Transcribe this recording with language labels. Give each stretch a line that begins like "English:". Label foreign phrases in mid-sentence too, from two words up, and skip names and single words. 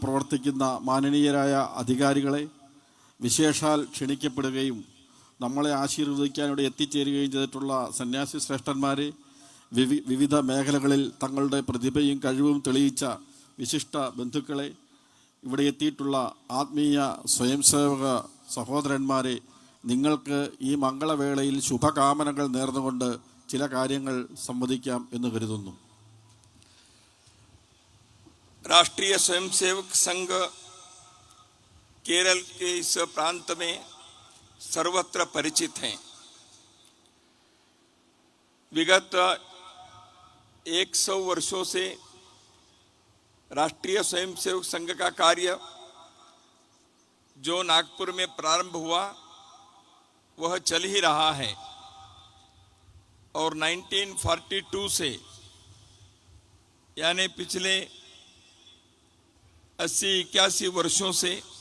Malayalam: പ്രവർത്തിക്കുന്ന മാനനീയരായ അധികാരികളെ, വിശേഷാൽ ക്ഷണിക്കപ്പെടുകയും നമ്മളെ ആശീർവദിക്കാനിവിടെ എത്തിച്ചേരുകയും ചെയ്തിട്ടുള്ള സന്യാസി ശ്രേഷ്ഠന്മാരെ, വിവിധ മേഖലകളിൽ തങ്ങളുടെ പ്രതിഭയും കഴിവും തെളിയിച്ച വിശിഷ്ട ബന്ധുക്കളെ, ഇവിടെ എത്തിയിട്ടുള്ള ആത്മീയ സ്വയംസേവക സഹോദരന്മാരെ, നിങ്ങൾക്ക് ഈ മംഗളവേളയിൽ ശുഭകാമനകൾ നേർന്നുകൊണ്ട് ചില കാര്യങ്ങൾ സംവദിക്കാം എന്ന് കരുതുന്നു.
Hindi: राष्ट्रीय स्वयंसेवक संघ केरल के इस प्रांत में सर्वत्र परिचित हैं। विगत 100 वर्षों से राष्ट्रीय स्वयंसेवक संघ का कार्य जो नागपुर में प्रारंभ हुआ वह चल ही रहा है और 1942 से यानी पिछले 80-81 वर्षों से